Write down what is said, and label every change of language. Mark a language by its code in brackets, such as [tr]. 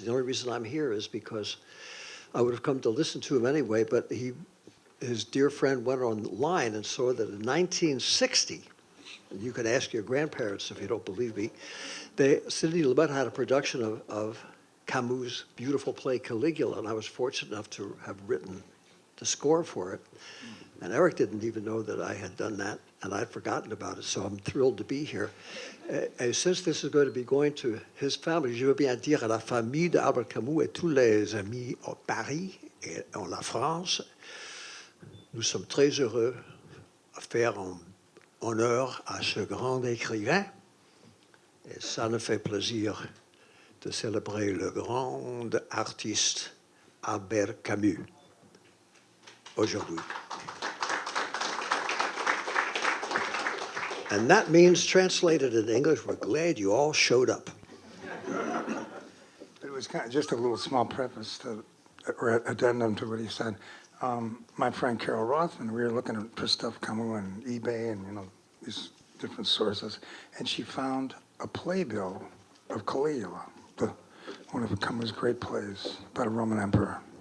[en] The only reason I'm here is because I would have come to listen to him anyway, but his dear friend went online and saw that in 1960, and you can ask your grandparents if you don't believe me, Sidney Lumet had a production of Camus' beautiful play Caligula, and I was fortunate enough to have written the score for it. And Eric didn't even know that I had done that, and I'd forgotten about it, so I'm thrilled to be here. Since this is going to be going to his family, [fr] je veux bien dire à la famille d'Albert Camus et tous les amis au Paris et en la France, nous sommes très heureux à faire honneur à ce grand écrivain, et ça nous fait plaisir de célébrer le grand artiste Albert Camus aujourd'hui. [en] And that means, translated in English, we're glad you all showed up. It was kind of just a little small preface to, or addendum to what he said. My friend Carol Rothman, we were looking for stuff Camus on eBay and these different sources, and she found a playbill of Caligula, one of Camus' great plays about a Roman emperor.